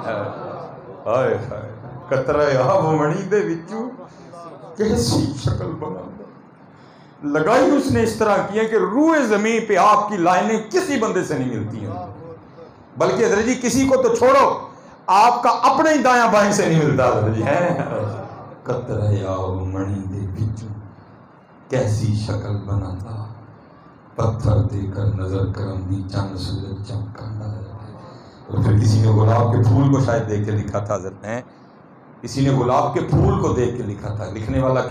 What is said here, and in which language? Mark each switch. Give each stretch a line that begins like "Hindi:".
Urdu: ہائے ہائے,
Punjabi: قطرہ آب منی دے وچوں کیسی شکل
Urdu: بنا لگائی اس نے اس طرح کی ہے کہ روئے زمین پہ آپ کی لائنیں کسی بندے سے نہیں ملتی ہیں. بلکہ حضرت جی کسی کو تو چھوڑو, آپ کا اپنے ہی دایاں بائیں سے نہیں ملتا حضرت جی.
Punjabi: قطرہ آب منی دے وچوں کیسی شکل بناتا, پتھر دے کر نظر کرم دی چند سورج چمکاندا.
Urdu: اور پھر کسی نے گلاب کے پھول کو شاید دیکھ کے لکھا تھا حضرت, کسی نے گلاب کے پھول کو دیکھ کے لکھا تھا. لکھنے والا کیا